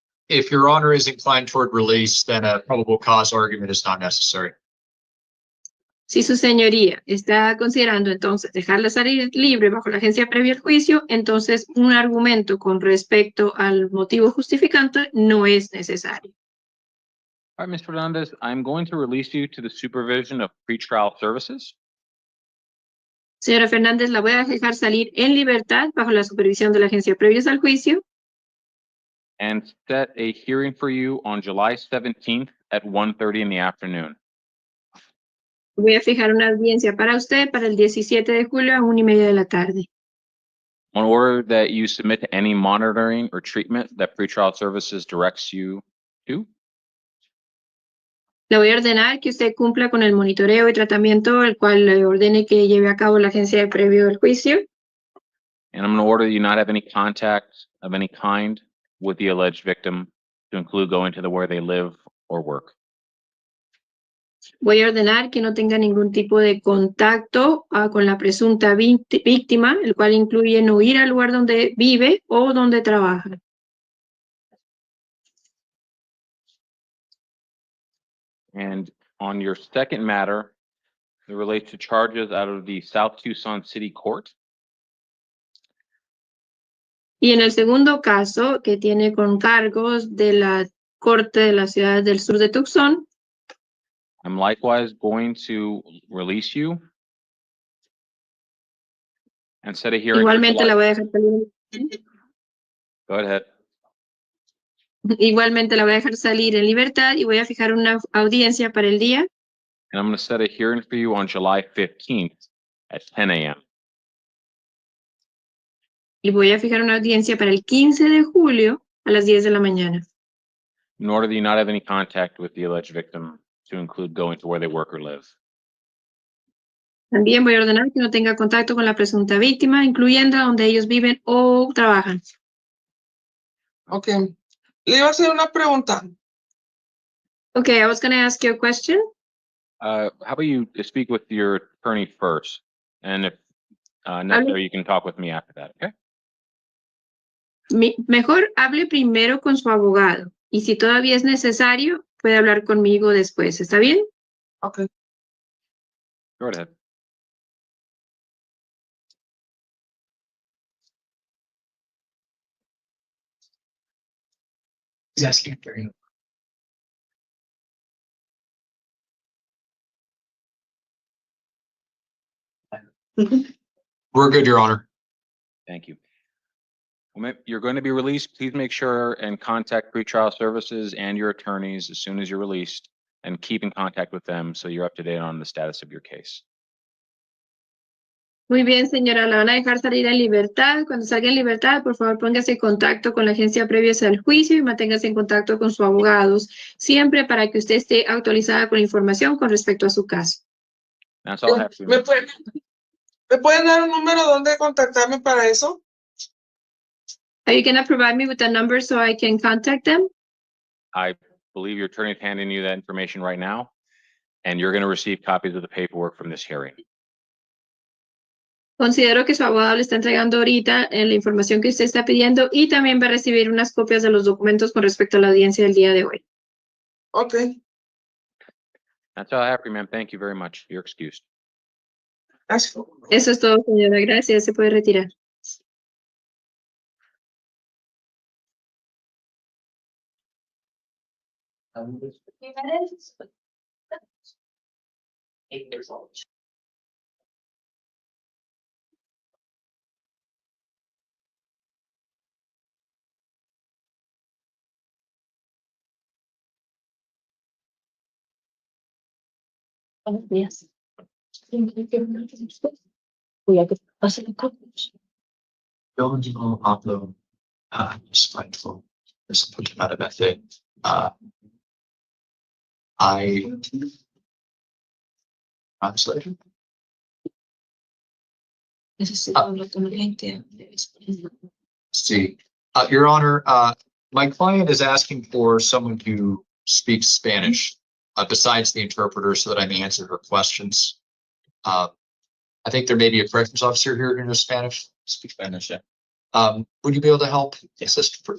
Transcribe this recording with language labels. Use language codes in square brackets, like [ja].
[en] If Your Honor is inclined toward release, then a probable cause argument is not necessary. [es] Si su señoría está considerando entonces dejarla salir libre bajo la agencia previa al juicio, entonces un argumento con respecto al motivo justificante no es necesario. [en] All right, Ms. Fernandez, I'm going to release you to the supervision of pretrial services. [es] Señora Fernández, la voy a dejar salir en libertad bajo la supervisión de la agencia previos al juicio. [en] And set a hearing for you on July 17th at 1:30 in the afternoon. [es] Voy a fijar una audiencia para usted para el 17 de julio a 1:30 de la tarde. [en] On order that you submit to any monitoring or treatment that pretrial services directs you to. [es] Le voy a ordenar que usted cumpla con el monitoreo y tratamiento el cual le ordene que lleve a cabo la agencia de previo al juicio. [en] And I'm going to order you not have any contact of any kind with the alleged victim, to include going to where they live or work. [es] Voy a ordenar que no tenga ningún tipo de contacto con la presunta víctima, el cual incluye no ir al lugar donde vive o donde trabaja. [en] And on your second matter, it relates to charges out of the South Tucson City Court. [es] Y en el segundo caso, que tiene con cargos de la Corte de la Ciudad del Sur de Tucson, [en] I'm likewise going to release you and set a hearing. [es] igualmente la voy a dejar salir. [en] Go ahead. [es] Igualmente la voy a dejar salir en libertad y voy a fijar una audiencia para el día. [en] And I'm going to set a hearing for you on July 15th at 10 a.m. [es] Y voy a fijar una audiencia para el 15 de julio a las 10 de la mañana. [en] In order that you not have any contact with the alleged victim, to include going to where they work or live. [es] También voy a ordenar que no tenga contacto con la presunta víctima, incluyendo a donde ellos viven o trabajan. [en] Ok. [es] Le iba a hacer una pregunta. [en] Okay, I was going to ask you a question. How about you speak with your attorney first? And if necessary, you can talk with me after that, okay? [es] Mejor hable primero con su abogado. Y si todavía es necesario, puede hablar conmigo después. ¿Está bien? [en] Ok. Go ahead. He's asking for you. We're good, Your Honor. Thank you. You're going to be released. Please make sure and contact pretrial services and your attorneys as soon as you're released, and keep in contact with them so you're up to date on the status of your case. [es] Muy bien, señora. La van a dejar salir en libertad. Cuando salga en libertad, por favor, póngase en contacto con la agencia previa al juicio y manténgase en contacto con sus abogados, siempre para que usted esté actualizada con la información con respecto a su caso. [en] That's all I have to [es] ¿Me pueden dar un número donde contactarme para eso? [en] Are you going to provide me with a number so I can contact them? I believe your attorney is handing you that information right now, and you're going to receive copies of the paperwork from this hearing. [es] Considero que su abogado le está entregando ahorita la información que usted está pidiendo y también va a recibir unas copias de los documentos con respecto a la audiencia del día de hoy. [en] Okay, That's all I have for you, ma'am. Thank you very much. You're excused. that's. [es] Eso es todo, señora. Gracias. Se puede retirar. [en] Jimenez. 8 years old. [es] Buenos días. Voy a que pase el coach. Eligible upload, spiteful, there's a put out of method. [en] Translator. [es] Necesito hablar con la gente. [en] See, Your Honor, my client is asking for someone who speaks Spanish, besides the interpreter, so that I may answer her questions. I think there may be a corrections officer here who knows Spanish. Speak Spanish, yeah. Would you be able to help assist?